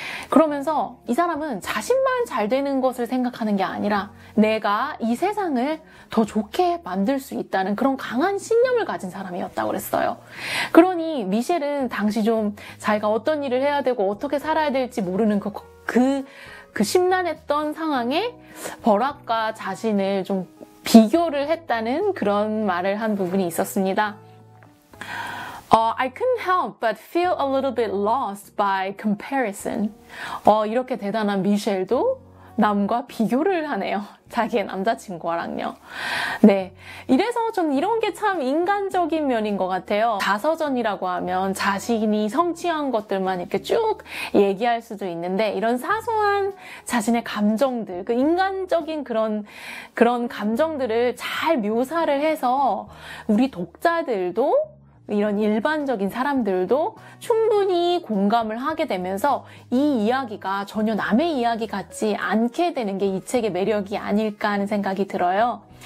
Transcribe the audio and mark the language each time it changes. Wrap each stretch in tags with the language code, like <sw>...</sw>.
<ko>그러면서 이 사람은 자신만 잘 되는 것을 생각하는 게 아니라 내가 이 세상을 더 좋게 만들 수 있다는 그런 강한 신념을 가진 사람이었다고 그랬어요. 그러니 미셸은 당시 좀 자기가 어떤 일을 해야 되고 어떻게 살아야 될지 모르는 그 심란했던 상황에 버락과 자신을 좀 비교를 했다는 그런 말을 한 부분이 있었습니다.</ko> <en>I couldn't help but feel a little bit lost by comparison.</en> <ko>이렇게 대단한 미셸도 남과 비교를 하네요. 자기의 남자친구랑요. 네. 이래서 전 이런 게 참 인간적인 면인 것 같아요. 자서전이라고 하면 자신이 성취한 것들만 이렇게 쭉 얘기할 수도 있는데 이런 사소한 자신의 감정들, 그 인간적인 그런 감정들을 잘 묘사를 해서 우리 독자들도 이런 일반적인 사람들도 충분히 공감을 하게 되면서 이 이야기가 전혀 남의 이야기 같지 않게 되는 게 이 책의 매력이 아닐까 하는 생각이 들어요.</ko>